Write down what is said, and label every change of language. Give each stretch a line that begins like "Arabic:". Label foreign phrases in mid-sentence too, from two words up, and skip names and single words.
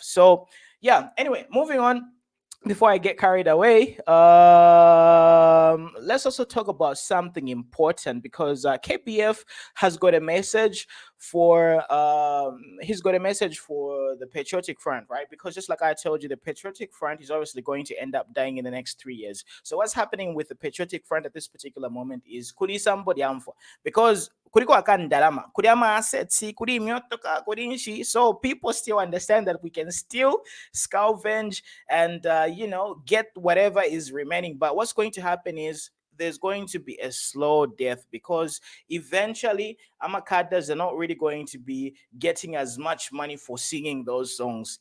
English: So yeah, anyway, moving on. Before I get carried away, let's also talk about something important, because KBF has got a message for he's got a message for the Patriotic Front, right? Because just like I told you, the Patriotic Front is obviously going to end up dying in the next 3 years. So what's happening with the Patriotic Front at this particular moment is
Bemba: kuri somebody amfo,
English: because
Bemba: kuriko akandalama, kuri ama assets, kuri myotoka, kuri nshi.
English: So people still understand that we can still scavenge and get whatever is remaining. But what's going to happen is there's going to be a slow death, because eventually Amakadas are not really going to be getting as much money for singing those songs.